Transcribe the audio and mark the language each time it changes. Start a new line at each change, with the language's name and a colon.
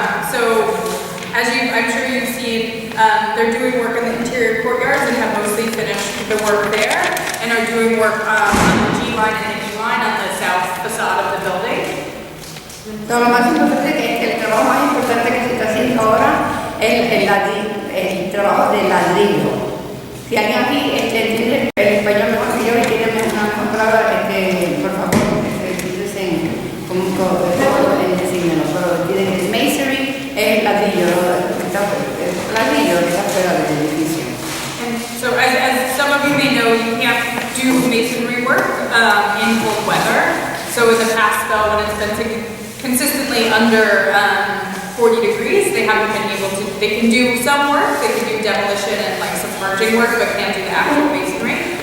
English: So as I'm sure you've seen, they're doing work in the interior courtyards and have mostly finished the work there, and are doing work on the G line and the E line on the south facade of the building.
Spanish: Lo más importante es que el trabajo más importante que se está haciendo ahora es el trabajo del ladrillo. Si alguien aquí entiende el español mejor que yo y tiene una mejor palabra, por favor, dicen en decírmelo, pero el masonry es el ladrillo, el ladrillo que está fuera del edificio.
English: And so as some of you may know, you can't do masonry work in cold weather. So in the past spell, when it's been consistently under 40 degrees, they haven't been able to, they can do some work, they can do demolition and some merging work, but can't do the actual masonry.